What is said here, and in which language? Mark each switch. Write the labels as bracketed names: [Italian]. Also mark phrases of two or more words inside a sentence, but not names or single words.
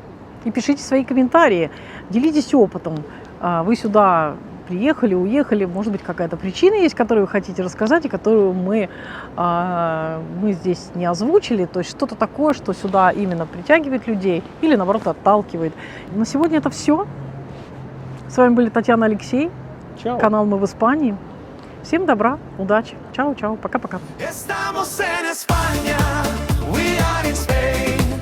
[Russian] И пишите свои комментарии, делитесь опытом. Вы сюда приехали, уехали, может быть, какая-то причина есть, которую вы хотите рассказать, и которую мы здесь не озвучили. То есть что-то такое, что сюда именно притягивает людей или, наоборот, отталкивает. На сегодня это все. С вами были Татьяна, Алексей. Чао. Канал «Мы в Испании». Всем добра, удачи. Чао-чао, пока-пока. [Spanish] Estamos en España, [English] we are in Spain.